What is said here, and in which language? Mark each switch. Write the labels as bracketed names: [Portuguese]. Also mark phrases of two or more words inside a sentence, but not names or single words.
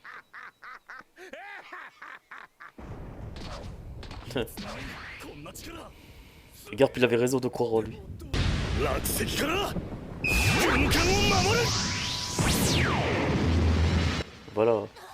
[French] Garp il avait raison de croire en lui. [Japanese] 落石から軍艦を守る。 [French] Voilà.